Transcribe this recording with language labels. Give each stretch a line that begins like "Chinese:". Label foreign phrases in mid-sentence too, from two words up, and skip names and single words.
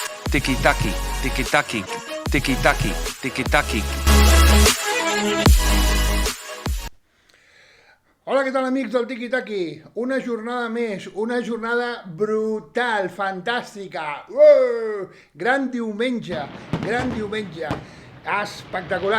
Catalan: tiki-taki, tiki-taki, tiki-taki, tiki-taki. Hola, què tal, amics del Tiki Taki? Una jornada més, una jornada brutal, fantàstica. Gran diumenge, espectacular.